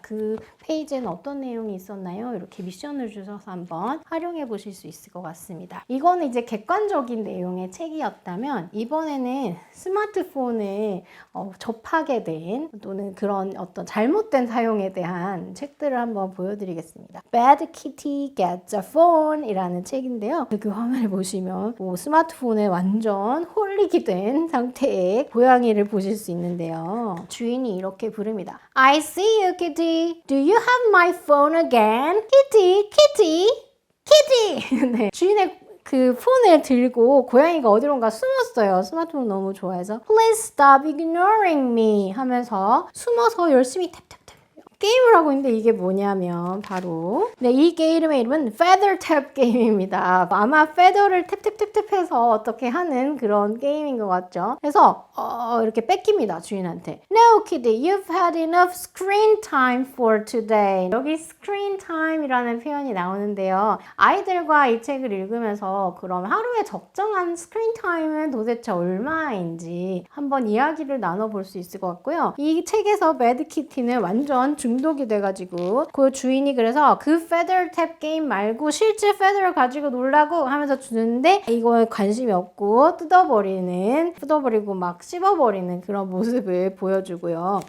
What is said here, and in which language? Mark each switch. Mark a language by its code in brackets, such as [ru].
[ko] 그 페이지에는 어떤 내용이 있었나요? 이렇게 미션을 주셔서 한번 활용해 보실 수 있을 것 같습니다. 이거는 이제 객관적인 내용의 책이었다면, 이번에는 스마트폰을 접하게 된, 또는 그런 어떤 잘못된 사용에 대한 책들을 한번 보여드리겠습니다. Bad Kitty Gets a Phone 이라는 책인데요. 그 화면을 보시면 스마트폰에 완전 홀릭이 된 상태의 고양이를 보실 수 있는데요. 주인이 이렇게 부릅니다. [en] I see you, Kitty. Do you have my phone again? Kitty, Kitty, Kitty. [ko] 네, 주인의 그 폰을 들고 고양이가 어디론가 숨었어요. 스마트폰 너무 좋아해서 [en] Please stop ignoring me [ko] 하면서 숨어서 열심히 탭탭탭 게임을 하고 있는데, 이게 뭐냐면 바로 이 게임의 이름은 Feather Tap 게임입니다. 아마 페더를 탭탭탭탭 해서 어떻게 하는 그런 게임인 것 같죠. 그래서 이렇게 뺏깁니다, 주인한테. [en] No, Kitty, you've had enough screen time for today. [ko] 여기 screen time이라는 표현이 나오는데요. 아이들과 이 책을 읽으면서 그럼 하루에 적정한 스크린 타임은 도대체 얼마인지 한번 이야기를 나눠볼 수 있을 것 같고요. 이 책에서 매드키티는 완전 중독이 돼가지고 그 주인이 그래서 그 feather tap 게임 말고 실제 feather를 가지고 놀라고 하면서 주는데, 이거에 관심이 없고 뜯어버리고 막 씹어버리는 그런 모습을 보여주고요.